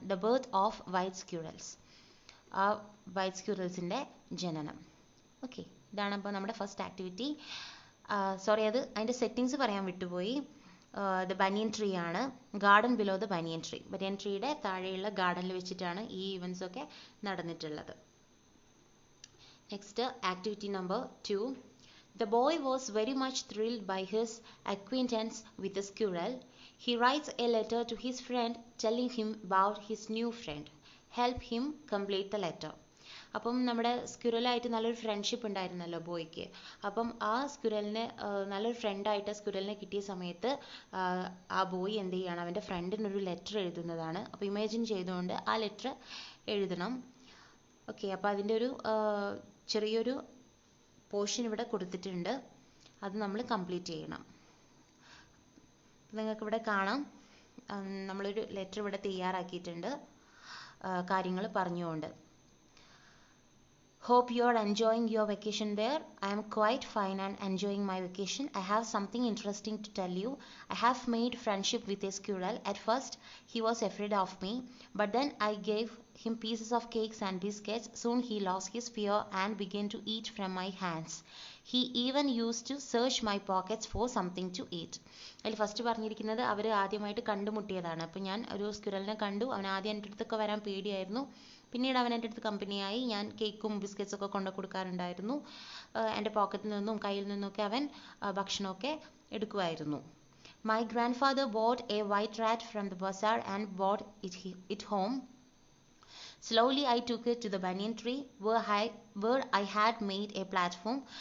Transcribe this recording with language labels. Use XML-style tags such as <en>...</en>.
<en>the birth of white squirrels,</en> <ml>ആ white സ്ക്വിറൽസിൻ്റെ ജനനം. Okay, ഇതാണ് അപ്പോൾ നമ്മുടെ ഫസ്റ്റ് ആക്ടിവിറ്റി. സോറി, അതിൻ്റെ സെറ്റിങ്സ് പറയാൻ വിട്ടുപോയി. ദ ബനിയൻ ട്രീ ആണ്,</ml> <en>garden below the banyan tree,</en> <ml>ബനിയൻ ട്രീയുടെ താഴെയുള്ള ഗാർഡനിൽ വെച്ചിട്ടാണ് ഈ ഇവൻറ്റ്സ് ഒക്കെ നടന്നിട്ടുള്ളത്.</ml> <en>Next, activity number 2. The boy was very much thrilled by his acquaintance with the squirrel. He writes a letter to his friend telling him about his new friend. Help him complete the letter.</en> <ml>അപ്പം നമ്മുടെ സ്ക്വിറലായിട്ട് നല്ലൊരു friendship ഉണ്ടായിരുന്നല്ലോ ബോയ്ക്ക്. അപ്പം ആ സ്ക്വിറലിന് നല്ലൊരു ഫ്രണ്ടായിട്ട് സ്ക്വിറലിനെ കിട്ടിയ സമയത്ത് ആ ബോയ് എന്ത് ചെയ്യുകയാണ്? അവൻ്റെ ഫ്രണ്ടിനൊരു ലെറ്റർ എഴുതുന്നതാണ്. അപ്പോൾ ഇമാജിൻ ചെയ്തുകൊണ്ട് ആ ലെറ്റർ എഴുതണം. ഓക്കെ, അപ്പോൾ അതിൻ്റെ ഒരു ചെറിയൊരു പോർഷൻ ഇവിടെ കൊടുത്തിട്ടുണ്ട്. അത് നമ്മൾ കംപ്ലീറ്റ് ചെയ്യണം. നിങ്ങൾക്കിവിടെ കാണാം, നമ്മളൊരു ലെറ്റർ ഇവിടെ തയ്യാറാക്കിയിട്ടുണ്ട് കാര്യങ്ങൾ പറഞ്ഞുകൊണ്ട്.</ml> <en>Hope you are enjoying your vacation there. I am quite fine and enjoying my vacation. I have something interesting to tell you. I have made friendship with a squirrel. At first, he was afraid of me, but then I gave him pieces of cakes and biscuits. Soon he lost his fear and began to eat from my hands. He even used to search my pockets for something to eat.</en> <ml>അതിൽ first പറഞ്ഞിരിക്കുന്നത് അവർ ആദ്യമായിട്ട് കണ്ടുമുട്ടിയതാണ്. അപ്പോൾ ഞാൻ ഒരു സ്ക്വിറലിനെ കണ്ടു. അവൻ ആദ്യം എൻ്റെ അടുത്തൊക്കെ വരാൻ പേടിയായിരുന്നു. പിന്നീട് അവൻ എൻ്റെ അടുത്ത് കമ്പനിയായി. ഞാൻ കേക്കും ബിസ്ക്കറ്റ്സൊക്കെ കൊണ്ടു കൊടുക്കാറുണ്ടായിരുന്നു. എൻ്റെ പോക്കറ്റിൽ നിന്നും കയ്യിൽ നിന്നൊക്കെ അവൻ ഭക്ഷണമൊക്കെ എടുക്കുമായിരുന്നു.</ml> <en>My grandfather bought a white rat from the bazaar and brought it home. Slowly I took it to the banyan tree where I had made a platform.</en>